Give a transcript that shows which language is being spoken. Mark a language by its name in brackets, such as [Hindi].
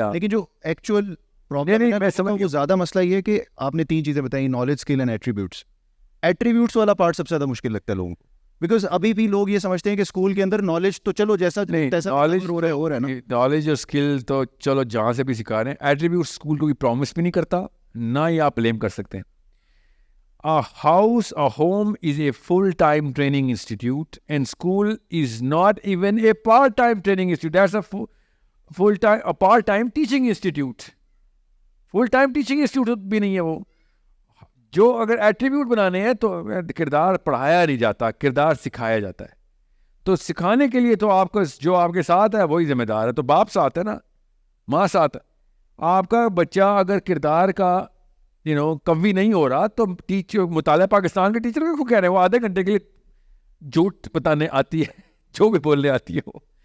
[Urdu] لیکن جو actual problem ہے وہ زیادہ مسئلہ یہ ہے کہ آپ نے 3 چیزیں بتائیں, knowledge, skill and attributes. Attributes والا پارٹ سب سے زیادہ مشکل لگتا ہے لوگوں کو, بیکاز ابھی بھی لوگ یہ سمجھتے ہیں کہ اسکول کے اندر نالج تو چلو جیسا ہو رہا ہے نا, نالج اور اسکل تو چلو جہاں سے بھی سکھا رہے ہیں. ایٹریبیوٹس اسکول کو بھی پرومس بھی نہیں کرتا, نہ ہی آپ بلیم کر سکتے ہیں. [English] A house, a home is a full-time training institute, and school is not even a part-time training institute. That's a part-time teaching institute. Full-time teaching institute [Urdu] بھی نہیں ہے وہ. جو اگر ایٹریبیوٹ بنانے ہیں تو کردار پڑھایا نہیں جاتا, کردار سکھایا جاتا ہے. تو سکھانے کے لیے تو آپ کو جو آپ کے ساتھ ہے وہی ذمہ دار ہے. تو باپ ساتھ ہے نا, ماں ساتھ ہے. آپ کا بچہ اگر کردار کا قوی نہیں ہو رہا تو ٹیچر, مطالعہ پاکستان کے ٹیچر کو کہہ رہے ہیں وہ آدھے گھنٹے کے لیے جھوٹ بتانے آتی ہے, جو بھی بولنے آتی ہے وہ.